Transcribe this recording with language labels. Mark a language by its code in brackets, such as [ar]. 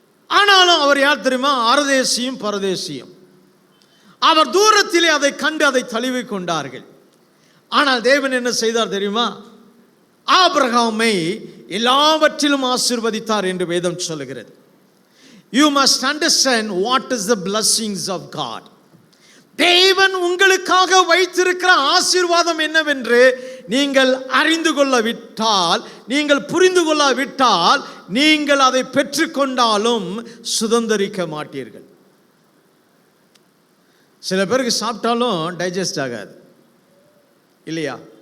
[ta] ஆனாலும் அவர் யார் தெரியுமா? அரதேசியும் பரதேசியும். அவர் தூரத்திலே அதை கண்டு அதை தழுவி கொண்டார்கள். ஆனால் தேவன் என்ன செய்தார் தெரியுமா? ஆபிரகாமை எல்லாவற்றிலும் ஆசீர்வதித்தார் என்று வேதம் சொல்லுகிறது. [en] You must understand what is the blessings of God. [ta] தேவன் உங்களுக்காக வைத்திருக்கிற ஆசீர்வாதம் என்னவென்று நீங்கள் அறிந்து கொள்ளவிட்டால், நீங்கள் புரிந்து கொள்ளாவிட்டால், நீங்கள் அதை பெற்றுக்கொண்டாலும் சுதந்தரிக்க மாட்டீர்கள். சில பேருக்கு சாப்பிட்டாலும் டைஜஸ்ட் ஆகாது இல்லையா?